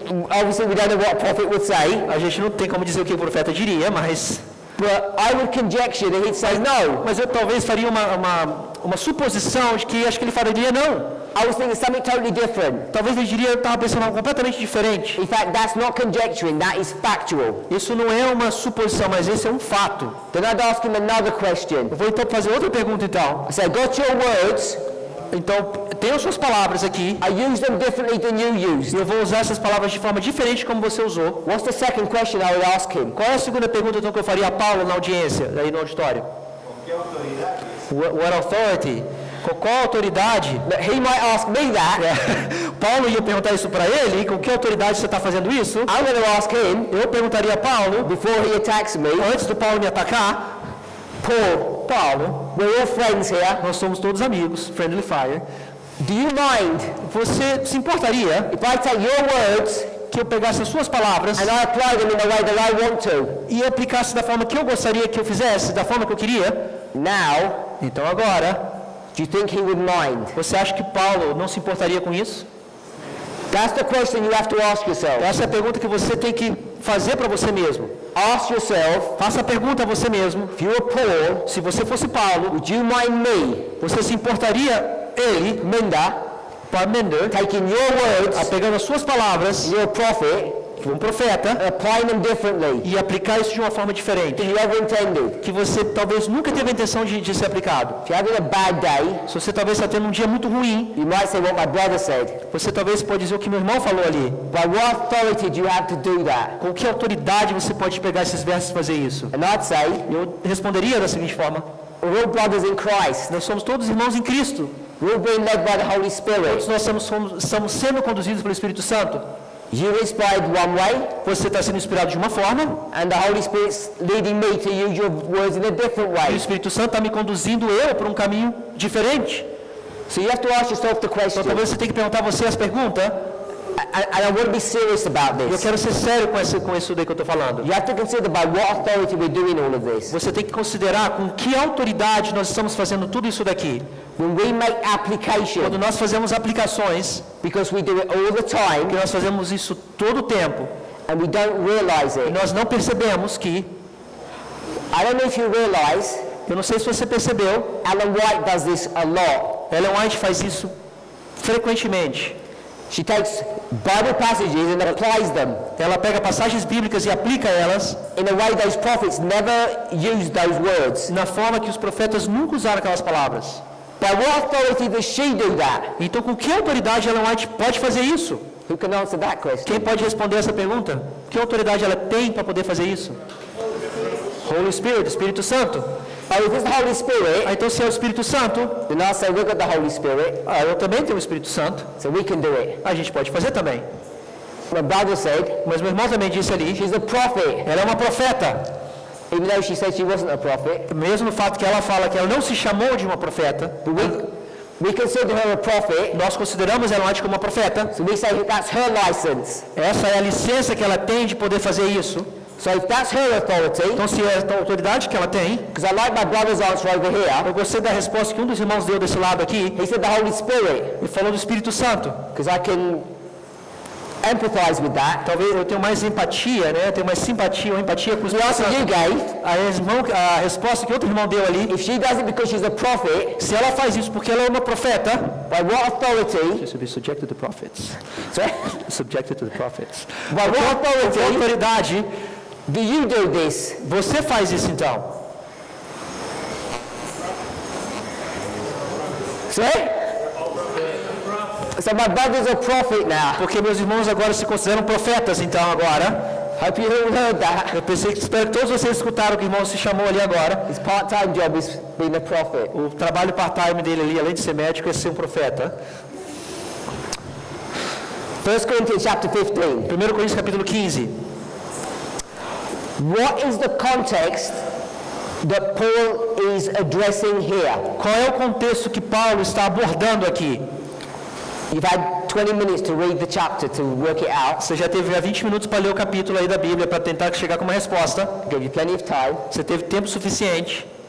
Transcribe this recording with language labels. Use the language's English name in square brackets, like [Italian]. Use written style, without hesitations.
[English] Obviously we don't know what a prophet would say, [Portuguese] A gente não tem como dizer o que o profeta diria, mas [English] but I would conjecture that he'd say no. [Portuguese] eu talvez faria uma suposição de que acho que ele falaria não. [English] I was thinking something totally different. [Portuguese] Talvez ele diria, eu estava pensando algo completamente diferente. [English] In fact, that's not conjecturing, that is factual. [Portuguese] Isso não é uma suposição, mas esse é um fato. [English] Then I'd ask him another question. [Portuguese] Eu vou então fazer outra pergunta então. [English] I say, got your words, [Portuguese] Então, tenho suas palavras aqui. [English] I use them differently than you used. [Portuguese] Eu vou usar essas palavras de forma diferente como você usou. [English] What's the second question I would ask him? [Portuguese] Qual é a segunda pergunta então, que eu faria a Paulo na audiência, aí no auditório? [English] What authority? [Portuguese] Qual autoridade? [English] He might ask me that. [Portuguese] Paulo ia perguntar isso para ele, e com que autoridade você está fazendo isso? [English] I'm going to ask him, [Portuguese] Eu perguntaria a Paulo, [English] before he attacks me, [Portuguese] antes do Paulo me atacar, Paulo, [English] we're all friends here. [Portuguese] nós somos todos amigos, [English] friendly fire. Do you mind [Portuguese] Você se importaria [English] if I take your words [Portuguese] que eu pegasse as suas palavras [English] and I apply them in the way that I want to? [Portuguese] e aplicasse da forma que eu gostaria que eu fizesse, da forma que eu queria? [English] Now, [Portuguese] Então agora, [English] do you think he would mind? [Portuguese] você acha que Paulo não se importaria com isso? [English] That's the question you have to ask yourself. [Portuguese] Essa é a pergunta que você tem que fazer para você mesmo. [English] Ask yourself, [Portuguese] Faça a pergunta a você mesmo. [English] if you were Paul, [Portuguese] Se você fosse Paulo, [English] would you mind me, [Portuguese] você se importaria ele, Parminder, [English] taking your words, [Portuguese] pegando as suas palavras, [English] you're a prophet, [Portuguese] um profeta, [English] and applying them differently [Portuguese] e aplicar isso de uma forma diferente, [English] than you ever intended? [Portuguese] que você talvez nunca teve a intenção de ser aplicado. [English] If you're having a bad day, [Portuguese] Se você talvez está tendo um dia muito ruim, [English] you might say what my brother said. [Portuguese] você talvez pode dizer o que meu irmão falou ali. [English] By what authority do you have to do that? [Portuguese] Com que autoridade você pode pegar esses versos e fazer isso? [English] And I'd say, [Portuguese] Eu responderia da seguinte forma: [English] we're all brothers in Christ. [Portuguese] nós somos todos irmãos em Cristo. [English] We're all being led by the Holy Spirit. [Portuguese] Todos nós estamos sendo conduzidos pelo Espírito Santo. [English] You're inspired one way, [Portuguese] Você está sendo inspirado de uma forma, [English] and the Holy Spirit's leading me to use your words in a different [Portuguese] e o [English] way. [Portuguese] Espírito Santo está me conduzindo eu por um caminho diferente. [English] So you have to ask yourself the question, [Portuguese] Então talvez você tenha que perguntar a você as perguntas, [English] and I want to be serious about [Portuguese] e eu [English] this. [Portuguese] quero ser sério com isso daí que eu estou falando. [English] You have to consider by what authority we're doing all of this. [Portuguese] Você tem que considerar com que autoridade nós estamos fazendo tudo isso daqui. [English] When we make [Portuguese] Quando [English] application, [Portuguese] nós fazemos aplicações, [English] because we do it all the [Portuguese] que [English] time, [Portuguese] nós fazemos isso todo o tempo, [English] and we don't realize [Portuguese] e [English] it. [Portuguese] nós não percebemos que, [English] I don't know if you realize, [Portuguese] eu não sei se você percebeu, [English] Ellen White does this a lot. [Portuguese] Ellen White faz isso frequentemente. [English] She takes Bible passages and applies them [Portuguese] Ela pega passagens bíblicas e aplica elas [English] in a way those prophets never used those words. [Portuguese] na forma que os profetas nunca usaram aquelas palavras. [English] By what authority does she do that? [Portuguese] Então, com que autoridade Ellen White pode fazer isso? [English] Who can answer that question? [Portuguese] Quem pode responder essa pergunta? Que autoridade ela tem para poder fazer isso? [English] Holy Spirit, [Portuguese] Espírito Santo. [English] Oh, if it's the Holy Spirit, [Portuguese] Então, se é o Espírito Santo, [English] then I'll say we've got the Holy Spirit, [Portuguese] eu também tenho o Espírito Santo, [English] so we can do it. [Portuguese] a gente pode fazer também. [English] My brother said, [Portuguese] Mas meu irmão também disse ali, [English] she's a prophet, [Portuguese] ela é uma profeta. [English] even though she said she wasn't a prophet. [Portuguese] Mesmo o fato que ela fala que ela não se chamou de uma profeta, [English] We consider her a prophet, [Portuguese] nós consideramos ela como uma profeta. [English] so we say that's her license. [Portuguese] Essa é a licença que ela tem de poder fazer isso. [English] So if that's her authority, [Portuguese] Então, se é a autoridade que ela tem, [English] because I like my brother's answer over here, [Portuguese] eu gostei da resposta que um dos irmãos deu desse lado aqui. [English] he said the Holy Spirit, [Portuguese] Ele falou do Espírito Santo. [English] because I can empathize with that. [Portuguese] Talvez eu tenha mais empatia, né? Eu tenho mais simpatia ou empatia com o [English] The [Portuguese] Espírito [English] answer you [Portuguese] Santo. [English] gave, [Portuguese] A resposta que outro irmão deu ali, [English] if she does it because she's a prophet, [Portuguese] se ela faz isso porque ela é uma profeta, [English] by what authority, she should be subjected to prophets. sorry, Subjected to the prophets. by what [Portuguese] Com que [English] authority [Portuguese] autoridade [English] do you do this? [Portuguese] você faz isso então? [English] Sorry? So my brother's a prophet now. [Portuguese] Porque meus irmãos agora se consideram profetas então agora. [English] Hope you all heard that. [Portuguese] Eu espero que todos vocês escutaram que o irmão se chamou ali agora. [English] His part-time job is being a prophet. [Portuguese] O trabalho part-time dele ali, além de ser médico, é ser um profeta. [English] 1 Corinthians chapter 15. [Portuguese] 1 Coríntios capítulo 15. [English] What is the context that Paul is addressing here? [Portuguese] Qual é o contexto que Paulo está abordando aqui? [English] You've had 20 minutes to read the chapter to work it out. [Portuguese] Você já teve 20 minutos para ler o capítulo aí da Bíblia para tentar chegar com uma resposta. [English] Gave you plenty of time. [Portuguese] Você teve tempo suficiente.